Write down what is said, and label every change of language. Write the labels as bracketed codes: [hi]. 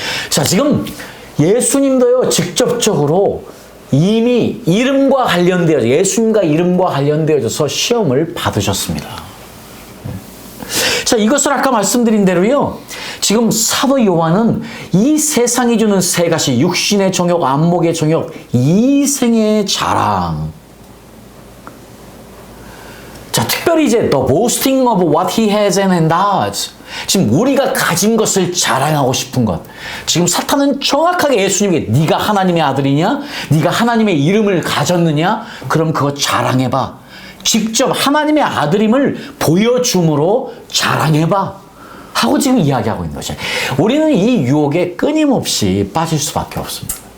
[ko] 자, 지금 예수님도요, 직접적으로 이미 이름과 관련되어져, 예수님과 이름과 관련되어져서 시험을 받으셨습니다. 자, 이것을 아까 말씀드린 대로요, 지금 사도 요한은 이 세상이 주는 3가지, 육신의 정욕, 안목의 정욕, 이생의 자랑. 자, 특별히 이제 [en] the boasting of what he has and does. [ko] 지금 우리가 가진 것을 자랑하고 싶은 것. 지금 사탄은 정확하게 예수님에게 네가 하나님의 아들이냐? 네가 하나님의 이름을 가졌느냐? 그럼 그거 자랑해봐. 직접 하나님의 아들임을 보여줌으로 자랑해봐. 하고 지금 이야기하고 있는 것이에요. 우리는 이 유혹에 끊임없이 빠질 수밖에 없습니다.